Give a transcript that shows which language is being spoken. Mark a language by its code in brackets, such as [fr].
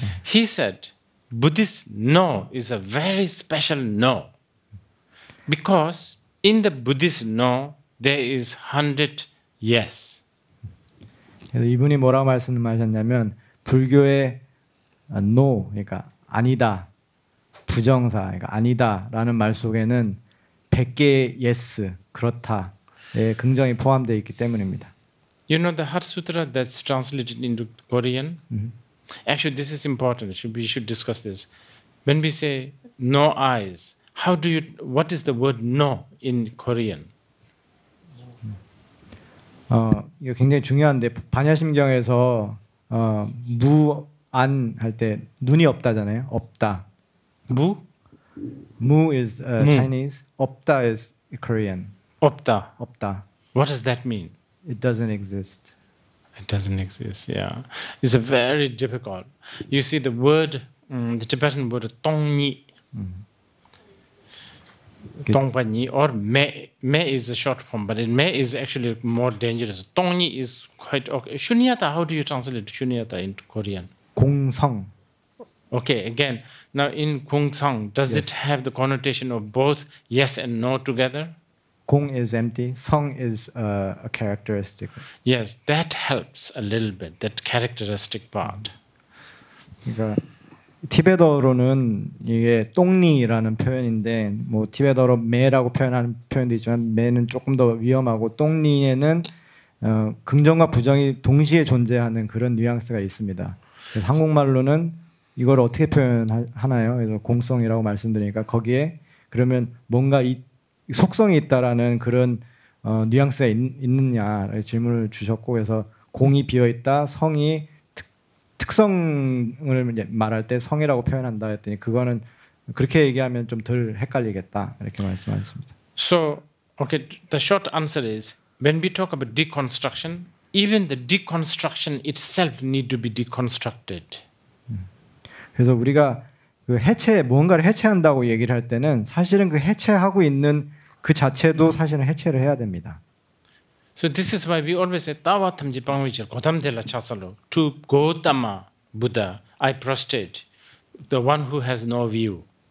[en] He said, Buddhist no is a very special no. Because in the Buddhist no, there is 100 yes. [ko] 그래서 이분이 뭐라고 말씀하셨냐면 불교의 no, 그러니까 아니다, 부정사, 그러니까 아니다라는 말 속에는 100개의 yes, 그렇다의 긍정이 포함되어 있기 때문입니다. [en] You know the Heart Sutra that's translated into Korean? Actually, this is important. We should discuss this. When we say no eyes, what is the word no in Korean? [ko] 이거 굉장히 중요한데 반야심경에서 무안 할 때 눈이 없다잖아요. 없다. 무? [en] 무 is Chinese. 없다 is Korean. [ko] 없다. 없다. [en] What does that mean? It doesn't exist. It doesn't exist. Yeah, it's a very difficult. You see the word, the Tibetan word 똥니, 똥파니, or me. Me is a short form, but me is actually more dangerous. 똥니 is quite okay. Shunyata. How do you translate shunyata into Korean? [ko] 공성. [en] Okay, again, now in Kungsang, does it have the connotation of both yes and no together? 공 is empty. 성 is a characteristic. Yes, that helps a little bit, that characteristic part. [ko] 그러니까 티베터로는 이게 똥리라는 표현인데 뭐 티베터로 매라고 표현하는 표현도 있지만 매는 조금 더 위험하고 똥리에는 긍정과 부정이 동시에 존재하는 그런 뉘앙스가 있습니다. 그래서 한국말로는 이걸 어떻게 표현하나요? 그래서 공성이라고 말씀드리니까 거기에 그러면 뭔가 이 속성이 있다라는 그런 뉘앙스가 있느냐 질문을 주셨고 그래서 공이 비어 있다, 성이 특성을 말할 때 성이라고 표현한다 했더니 그거는 그렇게 얘기하면 좀 덜 헷갈리겠다 이렇게 말씀하셨습니다. [en] So, okay, the short answer is when we talk about deconstruction, even the deconstruction itself need to be deconstructed. [ko] 그래서 우리가 그 무언가를 해체한다고 얘기를 할 때는 사실은 그 해체하고 있는 그 자체도 사실은 해체를 해야 됩니다. [en] So this is why we always say Tawatamji Pangvichar Kodamdela Chasalo to Gautama Buddha I prostrate, the one who has no view.